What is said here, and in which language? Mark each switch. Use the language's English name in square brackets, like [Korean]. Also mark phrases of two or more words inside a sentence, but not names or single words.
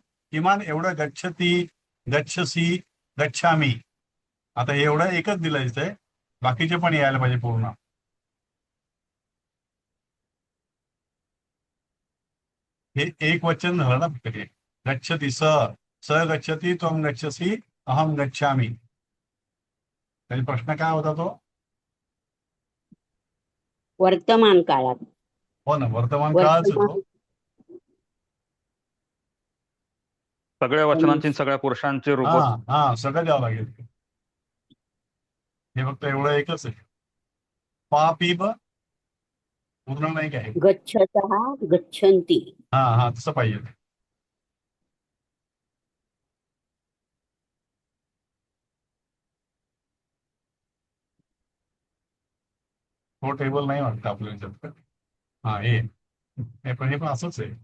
[Marathi] किमान एवढं [Sanskrit] गच्छती, गच्छसी, गच्छामी. [Marathi] आता हे एवढं एकच दिलं आहे, बाकीचे पण यायला पाहिजे पूर्ण. हे एक वचन झालं ना फक्त. [Sanskrit] हे गच्छती स, स गच्छती, त्वम गच्छसी, अहम गच्छामी. [Marathi] त्याचा प्रश्न काय होता तो? वर्तमान काळात. हो ना, वर्तमान काळाच वर्तमान तो. सगळ्या वचनांची सगळ्या पुरुषांचे रूप. हा हा, सगळं द्यावं लागेल. हे फक्त एवढं एकच आहे. पा पी ब पूर्ण नाही काय. [Sanskrit] गच्छतः गच्छन्ति. [Marathi] हा हा, तसं पाहिजे. तो टेबल नाही वाटतं आपल्या ह्याच्यात. हा हे पण असंच आहे.